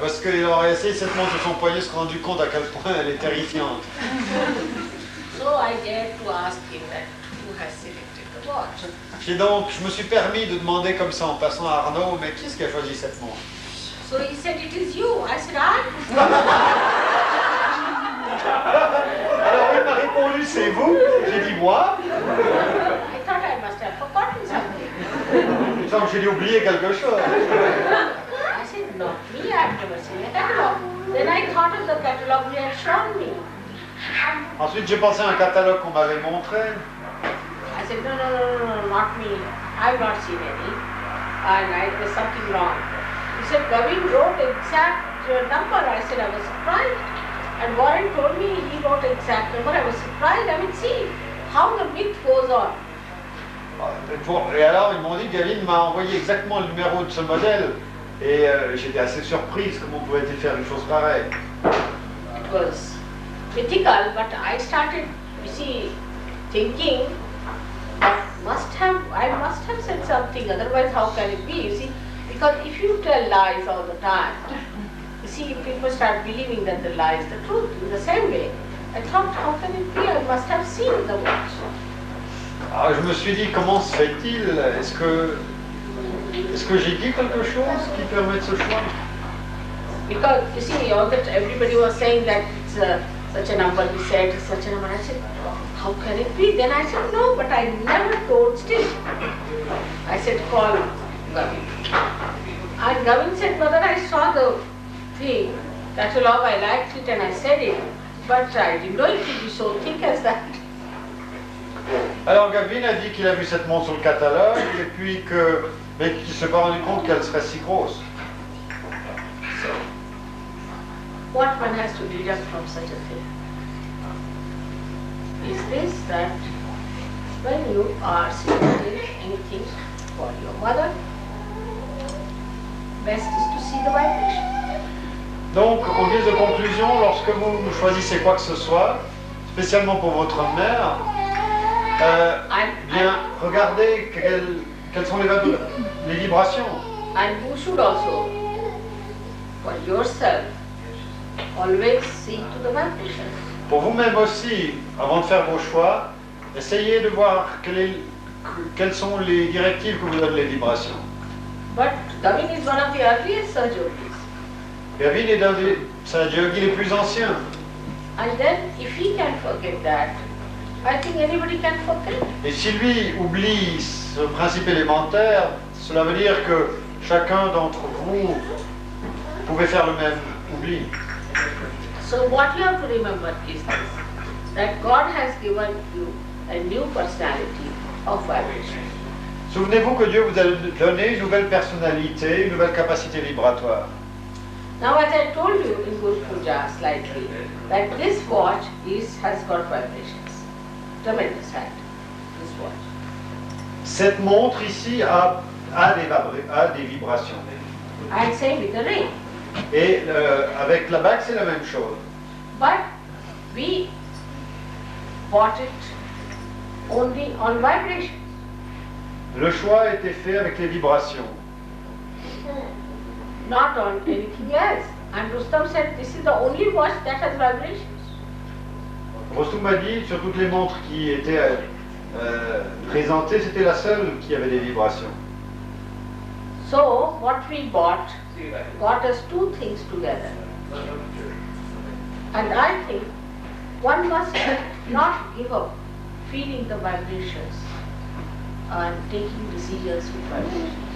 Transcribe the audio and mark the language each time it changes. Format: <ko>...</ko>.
<fr>Parce qu'il aurait essayé cette montre sur son poignet, se rendu compte à quel point elle est terrifiante.</fr> <en>So I dared to ask him that who has selected the watch.</en> <fr>Et donc je me suis permis de demander comme ça en passant à Arnaud, mais qui est-ce qui a choisi cette montre?</fr> <en>So he said, it is you. I said, I.</en> <fr>Alors il m'a répondu, c'est vous? J'ai dit moi.</fr> <en>I thought I must have forgotten something.</en> <fr>Il me semble que j'ai dû oublier quelque chose.</fr> <en>I said, not me, I've never seen a catalogue. Then I thought of the catalogue you had shown me.</en> <fr>Ensuite j'ai pensé à un catalogue qu'on m'avait montré.</fr> <en>I said, no, not me. I've not seen any. And there's something wrong. He said, Gavin wrote exact number. I said, I was surprised. And Warren told me he wrote exact number. I was surprised. I mean, see how the myth goes on.</en> <fr>Et alors ils m'ont dit que Gavin m'a envoyé exactement le numéro de ce modèle. Et j'étais assez surprise, comment pouvait-il faire une chose pareille?</fr> <en>It was mythical, but I started, you see, thinking that I must have said something, otherwise how can it be, you see? Because if you tell lies all the time, you see, people start believing that the lie is the truth. In the same way, I thought, how can it be? I must have seen the watch.</en> <fr>Alors je me suis dit, comment se fait-il? Est-ce que j'ai dit quelque chose qui permet ce choix?</fr> <en>Because, you see, everybody was saying that it's such a number, he said, it's such a number. I said, how can it be? Then I said, no, but I never told still. I said, call Gavin. And Gavin said, Mother, I saw the thing, catalogue, I liked it and I said it, but I didn't know it would be so thick as that.</en> <fr>Alors Gavin a dit qu'il a vu cette montre sur le catalogue et puis mais qu'il ne s'est pas rendu compte qu'elle serait si grosse.</fr> <en>what one has to deduct from such a thing is this, that when you are suggesting anything for your mother, best is to see the vibration.</en> <fr>Donc, en guise de conclusion, lorsque vous choisissez quoi que ce soit, spécialement pour votre mère, bien, regardez quelles sont les vibrations.</fr> <en>And you should also, for yourself, always see to the vibrations.</en> <fr>Pour vous-même aussi, avant de faire vos choix, essayez de voir quelles sont les directives que vous donnent les vibrations.</fr> <en>But Gavin is one of the earliest Sahaja Yogis.</en> <fr>Gavin est d'un des Sahaja Yogis les plus anciens.</fr> <en>And then, if he can forget that, I think anybody can forget.</en> <fr>Et si lui oublie ce principe élémentaire, cela veut dire que chacun d'entre vous pouvez faire le même oubli.</fr> <en>So what you have to remember is this, that God has given you a new personality of vibration.</en> <fr>Souvenez-vous que Dieu vous a donné une nouvelle personnalité, une nouvelle capacité vibratoire.</fr> <en>Now, as I told you in Guru Puja slightly, that this watch has got vibrations. Tremendous fact, this watch.</en> <fr>Cette montre ici a des vibrations.</fr> <en>And same with the ring.</en> <fr>Et avec la bague, c'est la même chose.</fr> <en>But we bought it only on vibration.</en> <fr>Le choix a été fait avec les vibrations,</fr> <en>Not on anything else. And Rustam said, this is the only watch that has vibrations.</en> <fr>Rostum m'a dit, sur toutes les montres qui étaient présentées, c'était la seule qui avait des vibrations.</fr> <en>So, what we bought got us two things together. And I think one must not give up feeling the vibrations and taking decisions with vibrations.</en>